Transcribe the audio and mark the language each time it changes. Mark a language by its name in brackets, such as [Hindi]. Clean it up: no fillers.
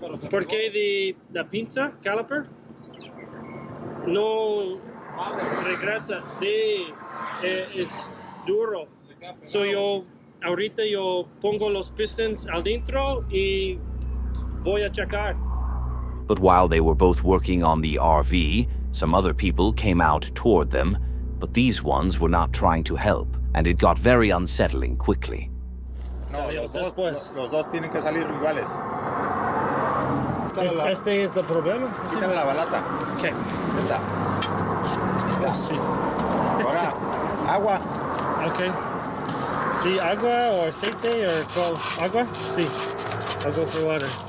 [Spanish] Porque de la pinza, caliper, no regresa. Sí, es duro. So ahorita yo pongo los pistons al dentro y voy a checar. [English] But while they were both working on the RV, some other people came out toward them, but these ones were not trying to help, and it got very unsettling quickly. [Spanish] No, los dos tienen que salir iguales. Este es el problema. Quítale la balata. Okay. Esta. Sí. Ahora, agua. [English] Okay. [Spanish] Sí, agua o aceite [English] or agua? [Spanish] Sí. [English] I'll go for water.